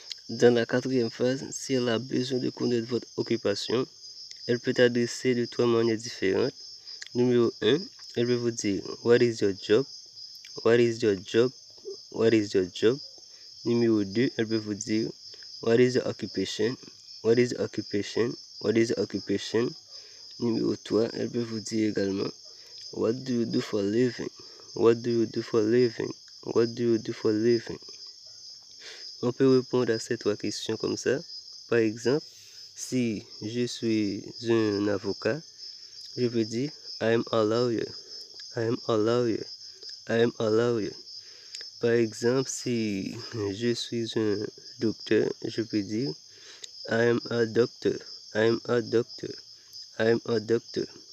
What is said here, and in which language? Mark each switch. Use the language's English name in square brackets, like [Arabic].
[French] Dans la quatrième phase, si elle a besoin de connaître votre occupation, elle peut adresser de 3 manières différentes. Numéro 1, elle peut vous dire [English] What is your job? What is your job? What is your job? [French] Numéro 2, elle peut vous dire [English] What is your occupation? What is your occupation? What is your occupation? [French] Numéro 3, elle peut vous dire également [English] What do you do for a living? What do you do for a living? What do you do for a living? [French] On peut répondre à ces 3 questions comme ça. Par exemple, si je suis un avocat, je peux dire [English] I am a lawyer. [French] I am a lawyer. I am a lawyer. Par exemple, si je suis un docteur, je peux dire [English] I am a doctor. [French] I am a doctor. I am a doctor.